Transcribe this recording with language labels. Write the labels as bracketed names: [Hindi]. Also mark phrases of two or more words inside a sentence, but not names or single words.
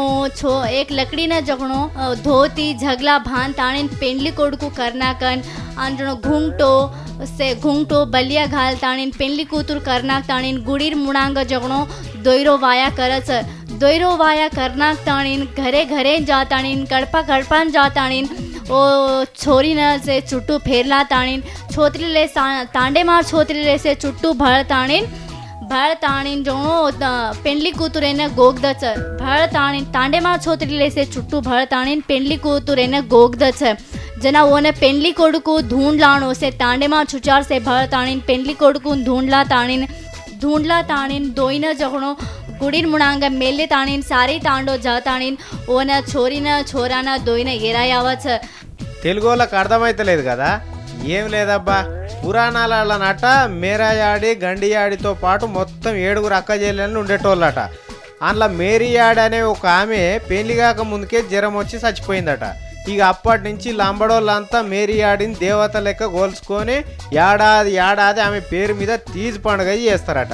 [Lambadi] जखणो धोती झगला भान ताणीन पेंडली कोडकू करना कन अंजणो घूंगटो बलिया घाल ताणीन पेंडली कूतुर करना ताणीन गुड़ीर मुणांग जखणो दोयरो वाया करच दोयरो वाया करना ताणीन घरे घरे जा ताणीन कड़पा कड़पान जा ताणीन ओ छोरी न से चुट्टू फेरला ताणीन छोत्री ले तांडे मार छोत्री ले से चुट्टू भर ताणीन जो पेंडली कूतुरे न गोगदच भर ताणीन तांडे मार छोत्री ले से चुट्टू भर ताणीन पेंडली कूतुरे न गोगदच जना ओने पेंडली कोडकू ढूंढलाणो से तांडे मार छुचार से भर ताणीन पेंडली कोडकू ढूंढला ताणीन दोईन जखणो गुड़ीर मुणांग मेले ताणीन सारी तांडो जा ताणीन ओन छोरीन छोरान दोईन एरायावच [Telugu] తెలుగు వాళ్ళకి అర్థమైతలేదు కదా? ఏం లేదబ్బా, పురాణాల నట మేరాయాడి గండియాడితో పాటు మొత్తం 7 అక్క చెల్లెళ్ళు ఉండేటోళ్ళట. అందులో మేరీయాడి అనే ఒక ఆమె పెళ్లి కాక ముందుకే జ్వరం వచ్చి చచ్చిపోయిందట. ఇక అప్పటి నుంచి లంబడోళ్ళంతా మేరీయాడిని దేవత లెక్క గోల్చుకొని ఏడాది ఆమె పేరు మీద తీజ్ పండుగ చేస్తారట.